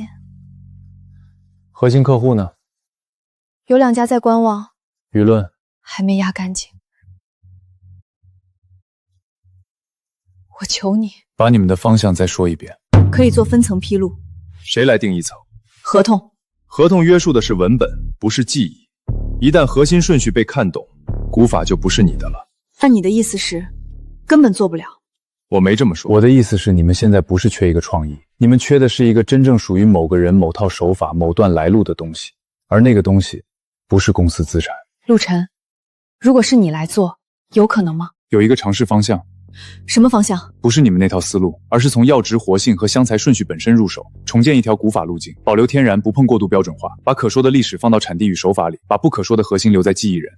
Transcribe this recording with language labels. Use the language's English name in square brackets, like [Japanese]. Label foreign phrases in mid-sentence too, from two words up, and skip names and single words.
[Chinese] 核心客戶呢？有2家在觀望，輿論還沒壓乾淨。我求你，把你們的方向再說一遍。可以做分層披露。誰來定一層？合同。合同約束的是文本，不是記憶。一旦核心順序被看懂，古法就不是你的了。那你的意思是，根本做不了？我没這麼說。我的意思是，你們現在不是缺一個創意，你們缺的是一個真正屬於某個人、某套手法、某段來路的東西，而那個東西不是公司資產。陸晨，如果是你來做，有可能嗎？有一個嘗試方向。什麼方向？不是你们那套思路，而是從藥質活性和香材順序本身入手，重建一條古法路徑，保留天然，不碰過度標準化，把可說的歷史放到產地與手法裡，把不可說的核心留在技藝人。